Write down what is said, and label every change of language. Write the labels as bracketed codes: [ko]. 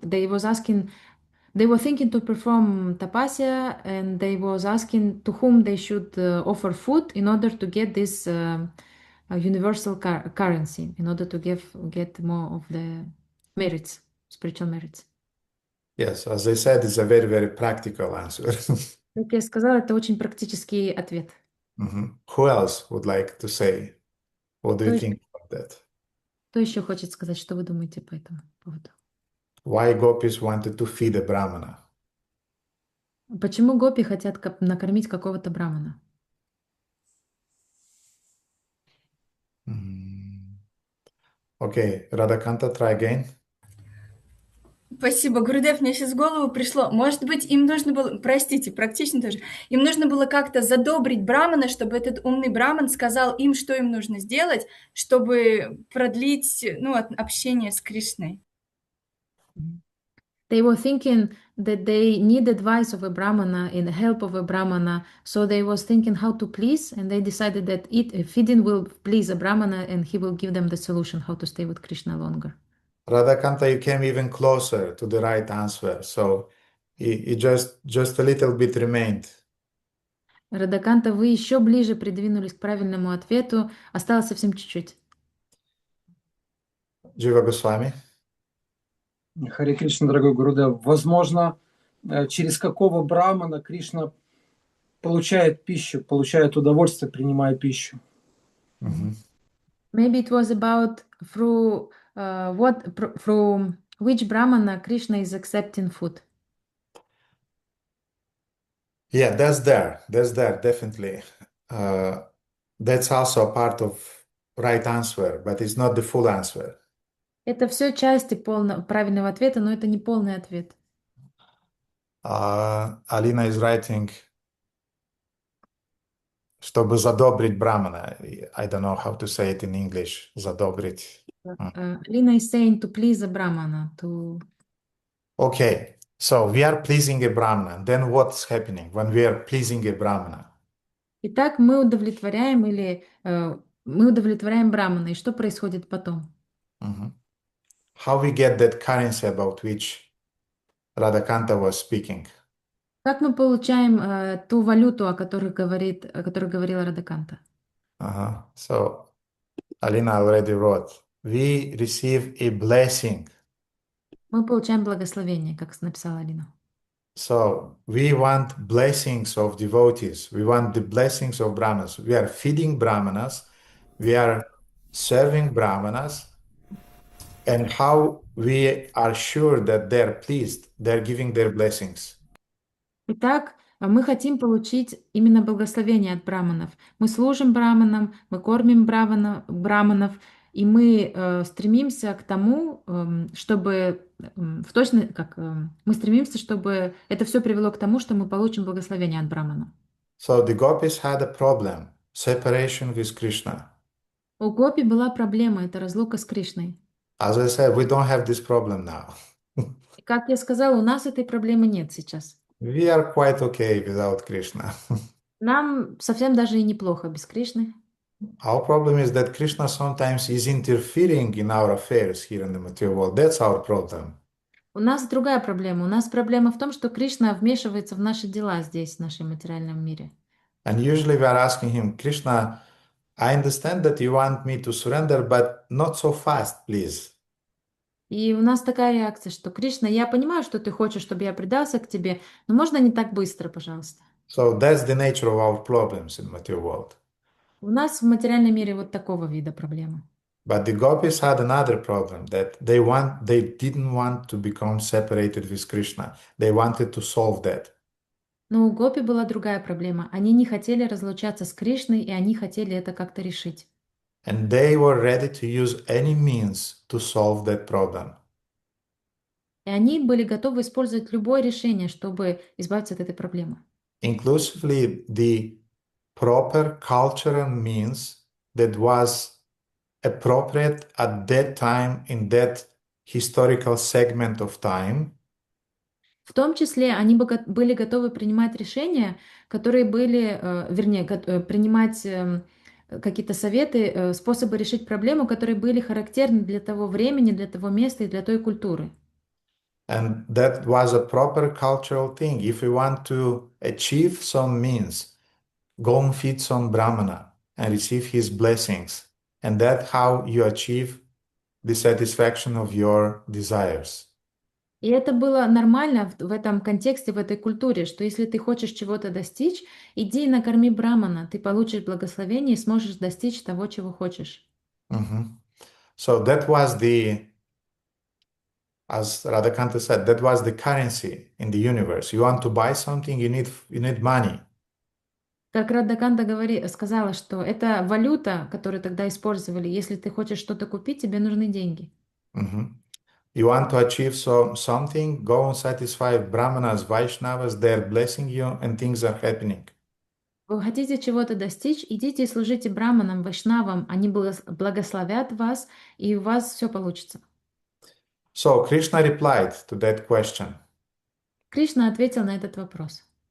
[en] They were thinking to perform tapasya, and they was asking to whom they should offer food in order to get this universal currency, in order to get more of the merits, spiritual merits. Yes, as I said, it's a very, very practical answer. [ru] Как я сказала, это очень практический ответ. [en] Who else would like to say? What do you think about that? [ru] Кто еще хочет сказать, что вы думаете по этому поводу? [en] Why gopis wanted to feed a brahmana? [ru] Почему гопи хотят накормить какого-то брамана? [en] Okay, Radhakanta, try again. [ru] Спасибо, Гурудев, мне сейчас в голову пришло. Может быть, им нужно было, простите, практично тоже, им нужно было как-то задобрить брамана, чтобы этот умный браман сказал им, что им нужно сделать, чтобы продлить, ну, общение с Кришной. [en] They were thinking that they need advice of a brahmana and help of a brahmana, so they was thinking how to please, and they decided that feeding will please a brahmana, and he will give them the solution how to stay with Krishna longer. Radhakanta, you came even closer to the right answer, so it just a little bit remained. [ru] Радаканта, вы еще ближе придвинулись к правильному ответу. Осталось совсем чуть-чуть. Джива Госвами. Харе Кришна, дорогой Гурудев. Возможно, через какого брамана Кришна получает пищу, получает удовольствие, принимая пищу. [en] Maybe it was about through which brahmana Krishna is accepting food. Yeah, that's there, definitely. That's also a part of right answer, but it's not the full answer. [ru] Это все части правильного ответа, но это не полный ответ. [en] Alina is writing, [ru] чтобы задобрить брамана. [en] I don't know how to say it in English. [ru] Задобрить. [en] Alina is saying to please a brahmana, to... Okay, so we are pleasing a brahmana. Then what's happening when we are pleasing a brahmana? [ru] Итак, мы удовлетворяем мы удовлетворяем брамана. И что происходит потом? Mhm. [en] How we get that currency about which Radhakanta was speaking? [ru] Как мы получаем ту валюту, о которой говорила Радаканта? [en] So Alina already wrote, we receive a blessing. [ru] Мы получаем благословение, как написала Алина. [en] So we want blessings of devotees. We want the blessings of brahmanas. We are feeding brahmanas. We are serving brahmanas. And how we are sure that they're pleased, they're giving their blessings. [ru] Итак, мы хотим получить именно благословение от браманов. Мы служим браманам, мы кормим браманов, и мы стремимся к тому, чтобы мы стремимся, чтобы это все привело к тому, что мы получим благословение от брамана. [en] So the gopis had a problem, separation with Krishna. [ru] У Гопи была проблема, это разлука с Кришной. [en] As I said, we don't have this problem now. [ru] И как я сказала, у нас этой проблемы нет сейчас. [en] We are quite okay without Krishna. [ru] Нам совсем даже и неплохо без Кришны. [en] Our problem is that Krishna sometimes is interfering in our affairs here in the material world. That's our problem. [ru] У нас другая проблема. У нас проблема в том, что Кришна вмешивается в наши дела здесь, в нашем материальном мире. [en] And usually we are asking him, Krishna, I understand that you want me to surrender, but not so fast, please. [ru] И у нас такая реакция, что Кришна, я понимаю, что ты хочешь, чтобы я предался к тебе, но можно не так быстро, пожалуйста. [en] So that's the nature of our problems in the material world. [ru] У нас в материальном мире вот такого вида проблемы. [en] But the gopis had another problem that they didn't want to become separated with Krishna. They wanted to solve that. [ru] Но у Гопи была другая проблема. Они не хотели разлучаться с Кришной, и они хотели это как-то решить. [en] And they were ready to use any means to solve that problem. [ru] И они были готовы использовать любое решение, чтобы избавиться от этой проблемы. [en] Inclusively the proper cultural means that was appropriate at that time in that historical segment of time. [ru] В том числе они были готовы принимать решения, которые были, принимать какие-то советы, способы решить проблему, которые были характерны для того времени, для того места и для той культуры. [en] And that was a proper cultural thing. If we want to achieve some means, go and feed some brahmana and receive his blessings. And that's how you achieve the satisfaction of your desires. [ru] И это было нормально в этом контексте, в этой культуре, что если ты хочешь чего-то достичь, иди и накорми брамана, ты получишь благословение и сможешь достичь того, чего хочешь. [en] So that was as Radhakanta said, that was the currency in the universe. You want to buy something, you need money. [ru] Как Радхаканта сказала, что это валюта, которую тогда использовали. Если ты хочешь что-то купить, тебе нужны деньги. [en] You want to achieve something, go and satisfy Brahmanas, Vaishnavas, they're blessing you and things are happening. [ru] Вы хотите чего-то достичь, идите и служите браманам, вайшнавам, они благословят вас, и у вас все получится. [en] So Krishna replied to that question. [ru] Кришна ответил на этот вопрос.